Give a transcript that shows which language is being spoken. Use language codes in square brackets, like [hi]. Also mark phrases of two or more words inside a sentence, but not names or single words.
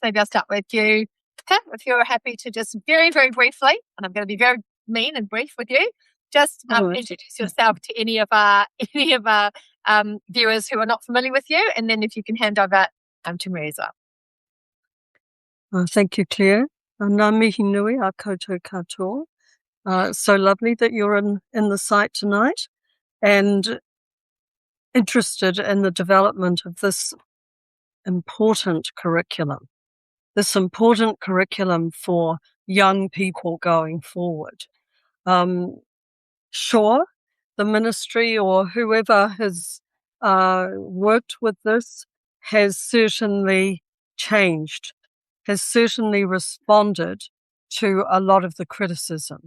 [en] Maybe I'll start with you, Pip, if you're happy to just very, very briefly, and I'm going to be very mean and brief with you, just introduce yourself to any of our viewers who are not familiar with you, and then if you can hand over to Maria as well. Thank you, Claire. [mi] Ngā mihi nui a koutou katoa. [en] So lovely that you're in the site tonight and interested in the development of this important curriculum for young people going forward. Sure, the ministry or whoever has worked with this has certainly changed, has certainly responded to a lot of the criticism.